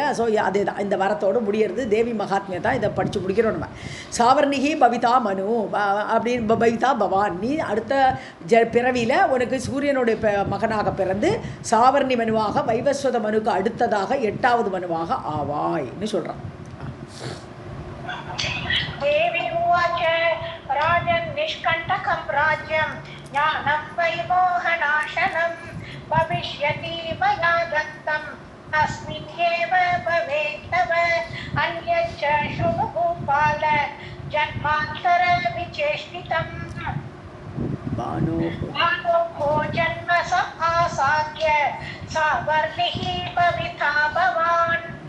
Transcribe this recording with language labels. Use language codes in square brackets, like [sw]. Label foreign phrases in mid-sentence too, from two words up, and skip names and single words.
[ta] ஸோ அதே தான் இந்த வரத்தோடு முடியறது, தேவி மகாத்மியம் தான், இதை படித்து முடிக்கிறோம் நம்ம. [sa] सावर्णिः भविता मनुः [ta] அப்படின்னு [sa] भविता भवान्, [ta] நீ அடுத்த பிறவியில் உனக்கு சூரியனுடைய மகனாக பிறந்து சாவர்ணி மனுவாக வைவஸ்வத மனுக்கு அடுத்ததாக 8வது மனுவாக ஆவாய்ன்னு சொல்கிறான். [sa] देवी उवाच राजन् निष्कण्टकं राज्यं ज्ञानं वै मोहनाशनं भविष्यति मया दत्तम् अस्मिन् एव भवेत् तव अन्यच्च शृणु भूपाल जन्मान्तरविचेष्टितम् भानोः जन्म समासाद्य सावर्णिः भविता भवान्.